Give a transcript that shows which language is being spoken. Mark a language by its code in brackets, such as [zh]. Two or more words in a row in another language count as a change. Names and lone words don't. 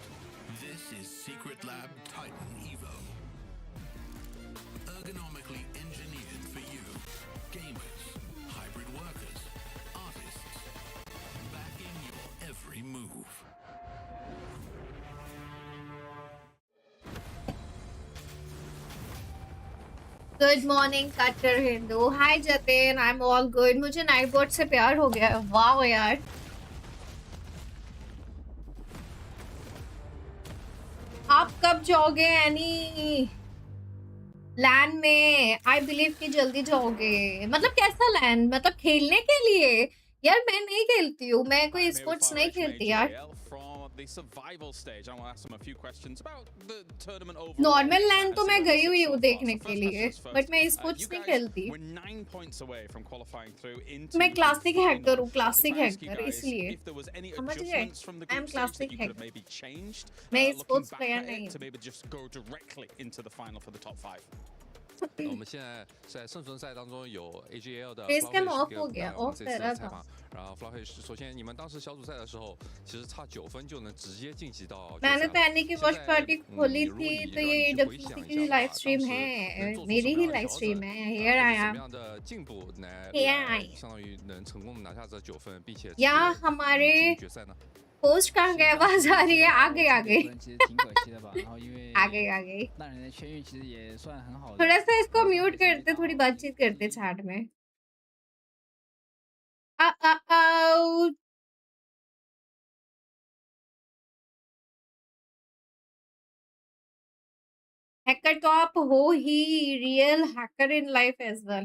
[en] This is Secret Lab Titan Evo. Ergonomically engineered for you, gamers, hybrid workers, artists, backing your every move. good morning [hi] कट्टर हिंदू। [en] Hi Jaten, I am all good. [hi] मुझे नाइट बोर्ड से प्यार हो गया। वाह यार, आप कब जाओगे [en] any LAN [hi] में? [en] I believe [hi] कि जल्दी जाओगे। मतलब कैसा लैन? मतलब खेलने के लिए? यार मैं नहीं खेलती हूँ, मैं कोई स्पोर्ट्स नहीं खेलती यार। [en] The survival stage. I want to ask them a few questions about the tournament overall. [hi] नॉर्मल लैन तो मैं गई हुई हूँ देखने के लिए, बट मैं स्पोर्ट्स नहीं खेलती। [en] We're 9 points away from qualifying through into [hi] मैं [en] classic hacker [hi] हूँ, [en] classic hacker, guys, [hi] इसलिए [en] if there was any [hi] समझ गए? [en] adjustments from the I am group stage that [hi] क्लासिक [en] you could have [hi] हैकर, [en] maybe changed, [hi] मैं [en] looking [hi] स्पोर्ट्स [en] back [hi] प्लेयर [en] at [hi] नहीं [en] it, to [hi] हूँ। [en] maybe just go directly into the final for the top 5. [zh] 我们现在在胜存赛当中有 AGL 的 [en] Face cam [zh] Flawish [hi] off [zh] 跟 [hi] हो गया, [zh] 我们 [hi] off [zh] 这 [hi] कर [zh] 次 [hi] रहा [zh] 的采 [hi] था। [zh] 访。然后 Flawish，首先你们当时小组赛的时候，其实差9分就能直接晋级到决赛 [hi] मैंने [zh] 了。 [hi] तो एनी की वॉच [zh] 现在 [hi] पार्टी खोली [zh] 如果 [hi] थी [zh] 你 [hi] तो [zh] 让 [hi] ये [zh] 你去回 [hi] EWC [zh] 想一 [hi] की [zh] 下的 [hi] लाइव [zh] 话， [hi] स्ट्रीम [zh] 当时 [hi] है, [zh] 能做出 [hi] मेरी [zh] 什么 [hi] ही [zh] 样的 [hi] लाइव [zh] 调 [hi] स्ट्रीम [zh] 整， [hi] है। [zh] 做 [en] Here I [zh] 出什 [en] am [zh] 么样的进步来 [en] Here I am [zh] 相当于能成功的拿下这9分，并且直接 [hi] यहाँ [zh] 进 [hi] हमारे [zh] 入决赛呢？ [hi] पोस्ट कहाँ गए? आवाज आ रही है, आगे आगे [zh] 其实挺可惜的吧。然后因为 [hi] आगे आगे [zh] 那人的签运其实也算很好的。 [hi] थोड़ा सा इसको म्यूट करते, थोड़ी बातचीत करते चैट में। आ, हैकर तो आप हो ही, [en] real hacker in life as well.